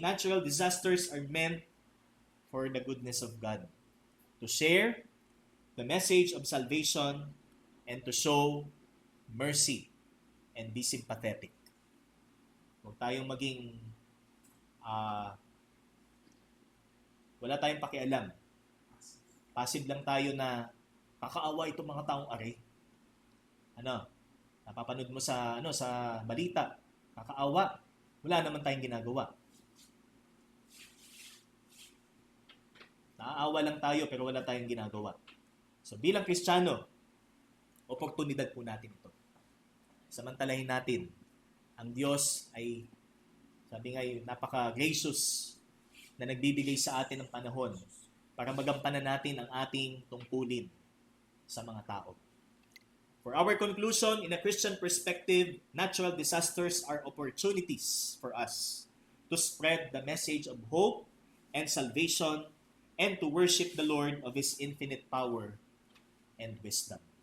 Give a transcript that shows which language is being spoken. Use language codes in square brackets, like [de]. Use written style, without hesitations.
[en] Natural disasters are meant for the goodness of God. To share the message of salvation and to show mercy and be sympathetic. [tl] Huwag tayong maging wala tayong pakialam. Passive lang tayo na kakaawa itong mga taong ari. Napapanood mo sa balita, kakaawa. Wala naman tayong ginagawa. Naaawa lang tayo pero wala tayong ginagawa. So bilang Kristiyano, oportunidad po natin ito. Samantalahin natin. Ang Diyos ay, sabi nga, napaka-gracious na nagbibigay sa atin ng panahon para magampanan natin ang ating tungkulin sa mga tao. [en] For our conclusion, in a Christian perspective, natural disasters are opportunities for us to spread the message of hope and salvation and to worship the Lord of His infinite power and wisdom.